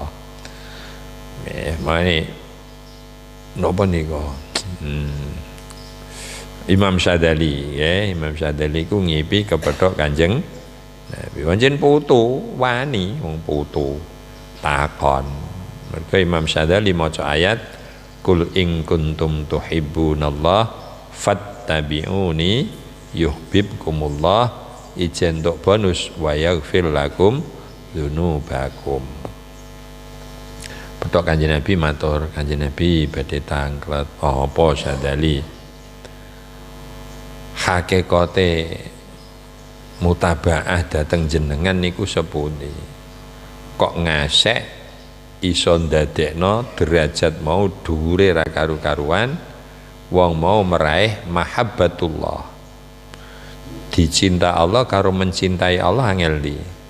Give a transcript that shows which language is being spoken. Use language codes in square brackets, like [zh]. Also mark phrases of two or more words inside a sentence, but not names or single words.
[jv] Mulane napa niku? Imam Syadzali ya, Imam Syadzali ku ngipi kepethuk Kanjeng Nabi. Pancen putu wani wong putu takon. Mergo Imam Syadzali maca ayat [ar] Qul in kuntum tuhibbunallah fattabi'uni yuhibbukumullah [jv] ijen tok bonus [ar] wa yaghfir lakum dzunubakum. [jv] Petok Kanjeng Nabi matur, Kanjeng Nabi badhe tanglet apa Syadzali? Hakikate mutabaah dateng jenengan niku sepundi kok ngasek iso ndadekno derajat mau dhuwure ra karu-karuan wong mau meraih mahabbatullah dicinta Allah karo mencintai Allah angel di